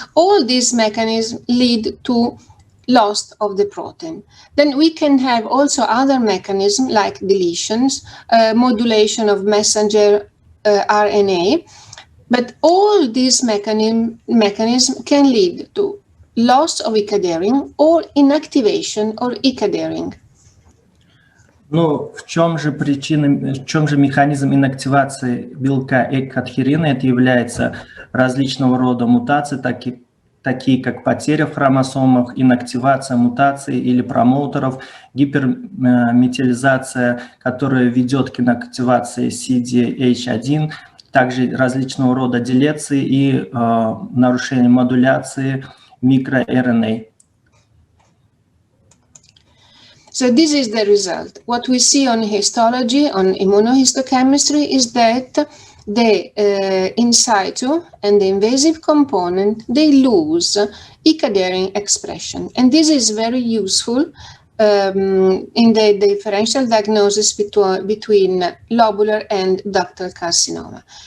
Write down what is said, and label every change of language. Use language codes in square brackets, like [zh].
[en] All these mechanisms lead to loss of the protein. Then we can have also other mechanisms like deletions, modulation of messenger RNA. But all these mechanisms can lead to loss of E. cadherin or inactivation or E. cadherin. [ru] Ну, в чем же механизм инактивации белка экадхерина? Это является различного рода мутации, такие как потеря в хромосомах, инактивация мутаций или промоутеров, гиперметилизация, которая ведет к инактивации CDH1, также различного рода делеции и нарушение модуляции микроRNA. [en] So this is the result. What we see on histology, on immunohistochemistry, is that the in situ and the invasive component, they lose E. cadherin expression. And this is very useful in the differential diagnosis between lobular and ductal carcinoma.